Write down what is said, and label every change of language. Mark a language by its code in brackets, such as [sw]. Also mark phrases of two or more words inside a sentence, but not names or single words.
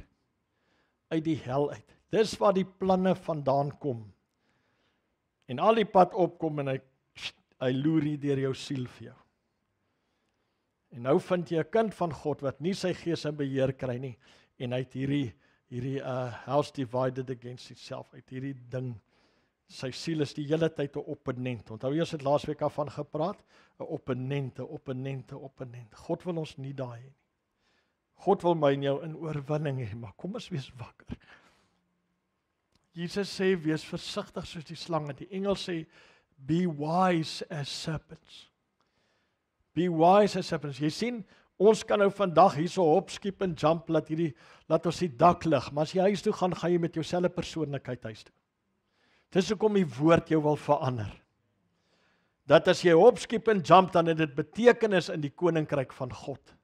[af] Uit die hel uit. Dis waar die planne vandaan kom. En al die pad opkom en hy loer hier deur jou siel vir jou. En nou vind jy 'n kind van God wat nie sy gees in beheer kry nie en hy het hierdie [en] house divided against itself, [af] uit hierdie ding. Sy siel is die hele tyd 'n opponent. Onthou jy ons het laasweek daarvan gepraat? 'n opponent. God wil ons nie daai hê nie. God wil my en jou in oorwinning hê, maar kom ons wees wakker. Jesus sê, wees versigtig soos die slange. Die engel sê, [en] be wise as serpents. Be wise as serpents. [af] Jy sien, ons kan nou vandag hierso hop, skip en jump, laat ons die dak lig, maar as jy huis toe gaan jy met jouselfe persoonlikheid huis toe. Dis hoekom die woord jou wil verander. Dat as jy hop, skip en jump, dan het dit betekenis in die koninkryk van God.